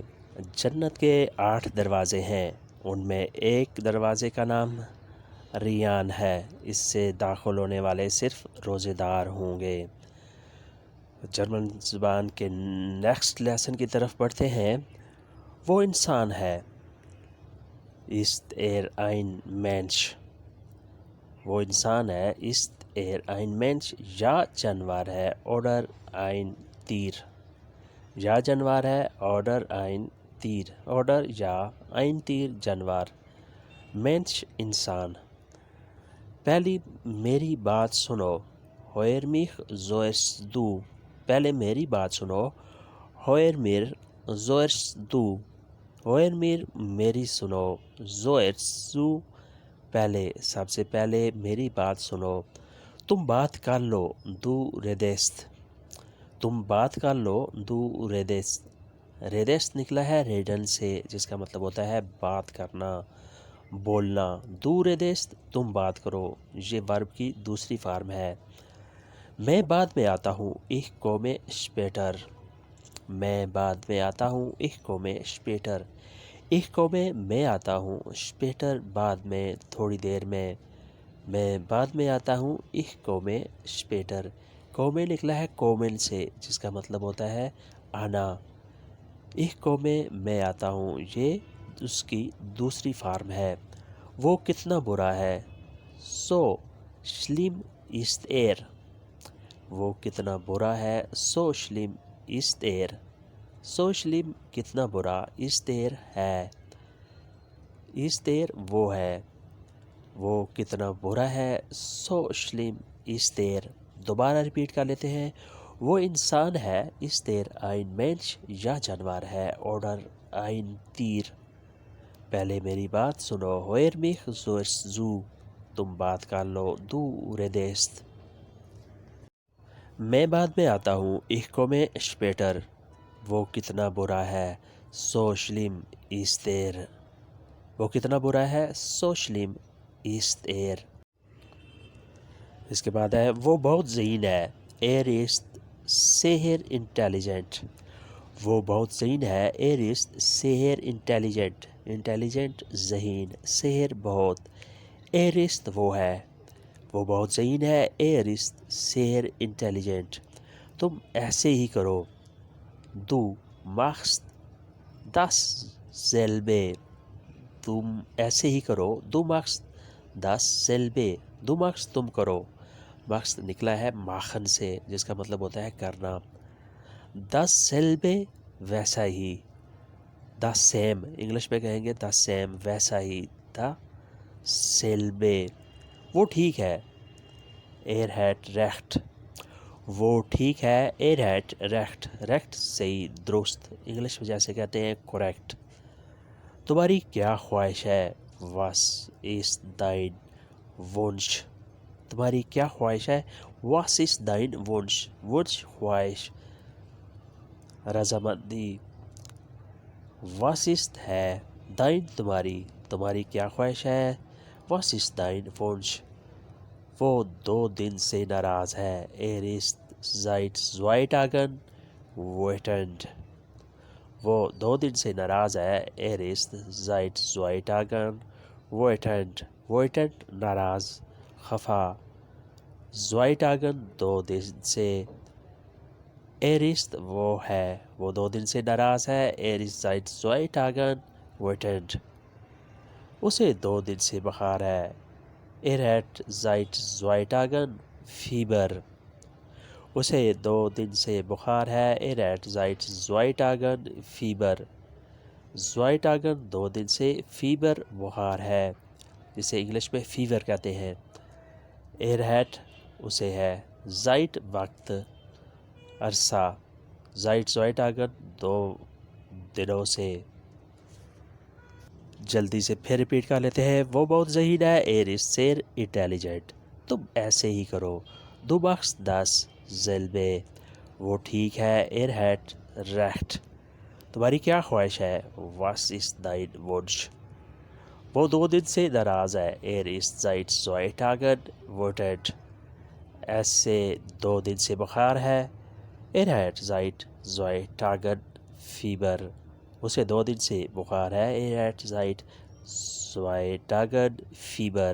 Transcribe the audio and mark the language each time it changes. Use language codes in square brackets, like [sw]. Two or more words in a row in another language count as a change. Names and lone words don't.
[ur] جنت کے 8 دروازے ہیں، ان میں ایک دروازے کا نام ریان ہے، اس سے داخل ہونے والے صرف روزے دار ہوں گے۔ جرمن زبان کے نیکسٹ لیسن کی طرف بڑھتے ہیں۔ وہ انسان ہے [de] ist ein Mensch۔ [ur] وہ انسان ہے [de] ist ein Mensch، [ur] یا جانور ہے [de] oder ein Tier۔ [ur] یا جانور ہے [de] oder ein Tier، [ur] oder یا [de] ein Tier [ur] جانور، Mensch انسان۔ پہلی میری بات سنو [de] hör mich zuerst du۔ [ur] پہلے میری بات سنو [de] hör mir zuerst du۔ hör mir [ur] میری سنو [de] zuerst du [ur] پہلے، سب سے پہلے میری بات سنو۔ تم بات کر لو [de] du redest۔ [ur] تم بات کر لو [de] du redest۔ [ur] redest نکلا ہے ریڈن سے، جس کا مطلب ہوتا ہے بات کرنا، بولنا۔ [de] du redest [ur] تم بات کرو، یہ ورب کی دوسری فارم ہے۔ میں بعد میں آتا ہوں [de] ich komme später۔ [ur] میں بعد میں آتا ہوں [de] ich komme später۔ ich komme [ur] میں آتا ہوں später بعد میں، تھوڑی دیر میں۔ میں بعد میں آتا ہوں [de] ich komme später۔ [ur] komme نکلا ہے kommen سے، جس کا مطلب ہوتا ہے آنا۔ [de] ich komme [ur] میں آتا ہوں، یہ اس کی دوسری فارم ہے۔ وہ کتنا برا ہے [de] so schlimm ist er۔ [ur] وہ کتنا برا ہے [de] so schlimm ist er۔ so schlimm [ur] کتنا برا [de] ist er ہے، ist er [ur] وہ ہے۔ وہ کتنا برا ہے [de] so schlimm ist er۔ [ur] دوبارہ ریپیٹ کر لیتے ہیں۔ وہ انسان ہے [de] ist er ein Mensch، [ur] یا جانور ہے [de] oder ein Tier۔ [ur] پہلے میری بات سنو [de] hör mich zuerst du۔ [ur] تم بات کر لو [de] du redest۔ [ur] میں بعد میں آتا ہوں [de] ich komme später۔ [ur] وہ کتنا برا ہے [de] so schlimm ist er۔ [ur] وہ کتنا برا ہے [de] so schlimm ist er۔ [ur] اس کے بعد ہے وہ بہت ذہین ہے [de] er ist sehr intelligent۔ [ur] وہ بہت ذہین ہے [de] er ist sehr intelligent۔ [ur] intelligent ذہین، sehr بہت، [de] er ist [ur] وہ ہے، وہ بہت ذہین ہے [de] er ist sehr intelligent۔ [ur] تم ایسے ہی کرو [de] du machst dasselbe۔ [ur] تم ایسے ہی کرو [de] du machst dasselbe۔ du machst [ur] تم کرو، machst نکلا ہے ماخن سے، جس کا مطلب ہوتا ہے کرنا۔ dasselbe ویسا ہی، [en] the same [ur] انگلش میں کہیں گے [en] the same [ur] ویسا ہی، dasselbe۔ وہ ٹھیک ہے [de] er hat recht۔ [ur] وہ ٹھیک ہے [de] er hat recht۔ [ur] recht صحیح، درست، انگلش میں جیسے کہتے ہیں correct۔ تمہاری کیا خواہش ہے [de] was ist dein Wunsch۔ [ur] تمہاری کیا خواہش ہے [de] was ist dein Wunsch۔ [ur] Wunsch خواہش، رضامندی۔ [de] was ist ہے dein تمہاری، [ur] تمہاری کیا خواہش ہے [de] was ist dein Wunsch۔ [ur] وہ 2 دن سے ناراض ہے [de] er ist seit 2 Tagen wütend۔ [ur] وہ 2 دن سے ناراض ہے [de] er ist seit 2 Tagen wütend۔ [ur] wütend ناراض، خفا۔ 2 Tagen 2 دن سے، [de] er ist [ur] وہ ہے، وہ 2 دن سے ناراض ہے [de] er ist seit 2 Tagen wütend۔ [ur] اسے 2 دن سے بخار ہے [de] er hat seit 2 Tagen Fieber۔ [ur] اسے 2 دن سے بخار ہے [de] er hat seit 2 Tagen Fieber۔ [ur] 2 Tagen 2 دن سے فیبر بخار ہے، جسے انگلش میں فیور کہتے ہیں۔ [de] er hat [ur] اسے ہے، seit وقت، عرصہ، [de] seit 2 Tagen [ur] 2 دنوں سے۔ جلدی سے پھر ریپیٹ کر لیتے ہیں۔ وہ بہت ذہین ہے [de] er ist sehr intelligent۔ [ur] تم ایسے ہی کرو [de] du machst dasselbe۔ [ur] وہ ٹھیک ہے [de] er hat recht۔ [ur] تمہاری کیا خواہش ہے [de] was ist dein Wunsch۔ [ur] وہ 2 دن سے ناراض ہے [de] er ist seit 2 Tagen wütend۔ [ur] ایسے 2 دن سے بخار ہے. [de] Er hat seit 2 Tagen Fieber. [ur] اسے 2 دن سے بخار ہے. [de] Er hat seit 2 Tagen Fieber.